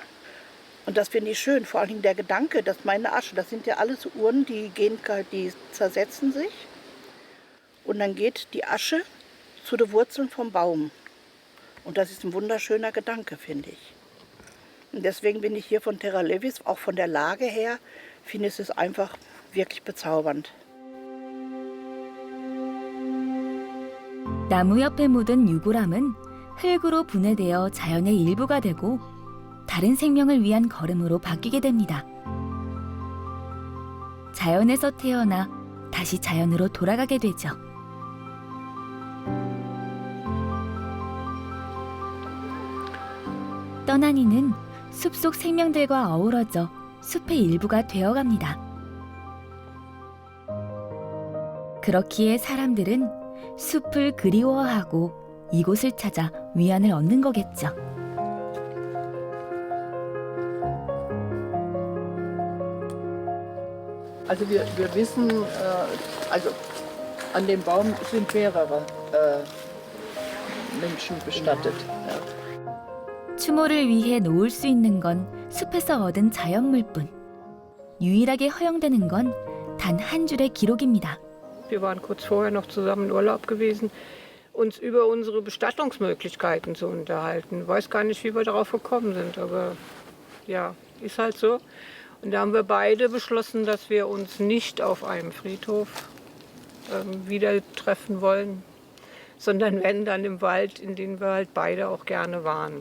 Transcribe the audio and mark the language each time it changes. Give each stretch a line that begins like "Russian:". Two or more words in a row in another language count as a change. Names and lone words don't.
German: Und das finde ich schön, vor allem der Gedanke, dass meine Asche, das sind ja alles so Urnen, die zersetzen sich. Und dann geht die Asche zu den Wurzeln vom Baum. Und das ist ein wunderschöner Gedanke, finde ich. Und deswegen bin ich hier von Terra Levis, auch von der Lage her, finde ich es einfach wirklich bezaubernd.
Korean: 나무 옆에 묻은 유골함은 흙으로 분해되어 자연의 일부가 되고 다른 생명을 위한 걸음으로 바뀌게 됩니다. 자연에서 태어나 다시 자연으로 돌아가게 되죠. 떠난 이는 숲속 생명들과 어우러져 숲의 일부가 되어갑니다. 그렇기에 사람들은 숲을 그리워하고 이곳을 찾아 위안을 얻는 거겠죠.
German: Also wir wissen, also an dem Baum sind mehrere Menschen bestattet. Ja.
Korean: 추모를 위해 놓을 수 있는 건 숲에서 얻은 자연물뿐. 유일하게 허용되는 건 단 한 줄의 기록입니다.
German: wir waren kurz vorher noch zusammen in Urlaub gewesen, uns über unsere Bestattungsmöglichkeiten zu unterhalten. Ich weiß gar nicht, wie wir darauf gekommen sind, aber ja, ist halt so. Und da haben wir beide beschlossen, dass wir uns nicht auf einem Friedhof wieder treffen wollen, sondern wenn, dann im Wald, in dem wir halt beide auch gerne waren.